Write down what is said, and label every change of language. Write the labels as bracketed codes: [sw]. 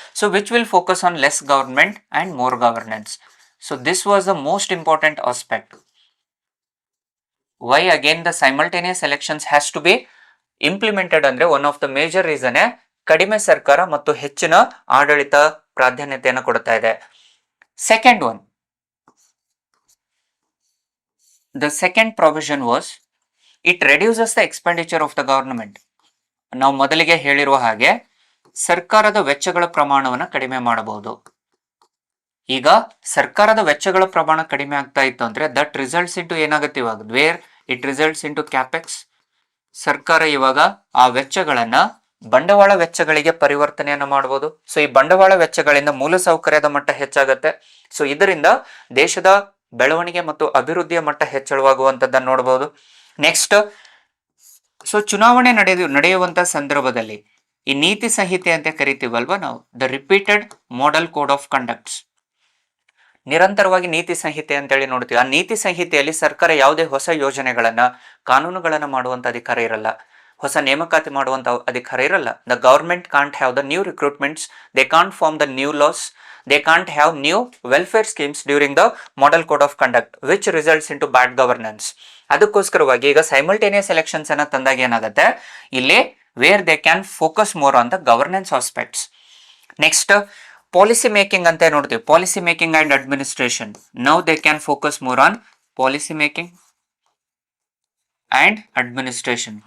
[en] So which will focus on less government and more governance. So this was the most important aspect. Why again the simultaneous elections has to be implemented ಅಂದ್ರೆ one of the major reason [kn] ಕಡಿಮೆ ಸರ್ಕಾರ ಮತ್ತು ಹೆಚ್ಚಿನ ಆಡಳಿತ ಪ್ರಾಧಾನ್ಯತೆಯನ್ನು ಕೊಡ್ತಾ ಇದೆ. [en] Second one, the second provision was it reduces the expenditure of the government. [kn] ನಾವು ಮೊದಲಿಗೆ ಹೇಳಿರುವ ಹಾಗೆ ಸರ್ಕಾರದ ವೆಚ್ಚಗಳ ಪ್ರಮಾಣವನ್ನು ಕಡಿಮೆ ಮಾಡಬಹುದು. ಈಗ ಸರ್ಕಾರದ ವೆಚ್ಚಗಳ ಪ್ರಮಾಣ ಕಡಿಮೆ ಆಗ್ತಾ ಇತ್ತು ಅಂದ್ರೆ [en] that results into [kn] ಏನಾಗುತ್ತೆ ಇವಾಗ, [en] Where it results into capex. [kn] ಸರ್ಕಾರ ಇವಾಗ ಆ ವೆಚ್ಚಗಳನ್ನ ಬಂಡವಾಳ ವೆಚ್ಚಗಳಿಗೆ ಪರಿವರ್ತನೆಯನ್ನು ಮಾಡಬಹುದು. ಸೊ ಈ ಬಂಡವಾಳ ವೆಚ್ಚಗಳಿಂದ ಮೂಲಸೌಕರ್ಯದ ಮಟ್ಟ ಹೆಚ್ಚಾಗತ್ತೆ. ಸೊ ಇದರಿಂದ ದೇಶದ ಬೆಳವಣಿಗೆ ಮತ್ತು ಅಭಿವೃದ್ಧಿಯ ಮಟ್ಟ ಹೆಚ್ಚಳವಾಗುವಂತದ್ದನ್ನು ನೋಡಬಹುದು. ನೆಕ್ಸ್ಟ್, ಸೊ ಚುನಾವಣೆ ನಡೆಯುವಂತ ಸಂದರ್ಭದಲ್ಲಿ ಈ ನೀತಿ ಸಂಹಿತೆ ಅಂತ ಕರಿತೀವಲ್ವಾ ನಾವು, [en] the repeated model code of conducts, [kn] ನಿರಂತರವಾಗಿ ನೀತಿ ಸಂಹಿತೆ ಅಂತೇಳಿ ನೋಡ್ತೀವಿ. ಆ ನೀತಿ ಸಂಹಿತೆಯಲ್ಲಿ ಸರ್ಕಾರ ಯಾವುದೇ ಹೊಸ ಯೋಜನೆಗಳನ್ನ, ಕಾನೂನುಗಳನ್ನ ಮಾಡುವಂತ ಅಧಿಕಾರ ಇರಲ್ಲ, ಹೊಸ ನೇಮಕಾತಿ ಮಾಡುವಂತ ಅಧಿಕಾರ ಇರಲ್ಲ. [en] The government can't have the new recruitments, they can't form the new laws, they can't have new welfare schemes during the model code of conduct which results into bad governance. [kn] ಅದಕ್ಕೋಸ್ಕರವಾಗಿ ಈಗ ಸೈಮಲ್ಟೇನಿಯಸ್ ಎಲೆಕ್ಷನ್ಸ್ ಅನ್ನ ತಂದಾಗ ಏನಾಗುತ್ತೆ ಇಲ್ಲಿ, [en] Where they can focus more on the governance aspects. Next, policy making [kn] ಅಂತ ನೋಡ್ತೀವಿ, [en] Policy making and administration. Now they can focus more on policy making and administration.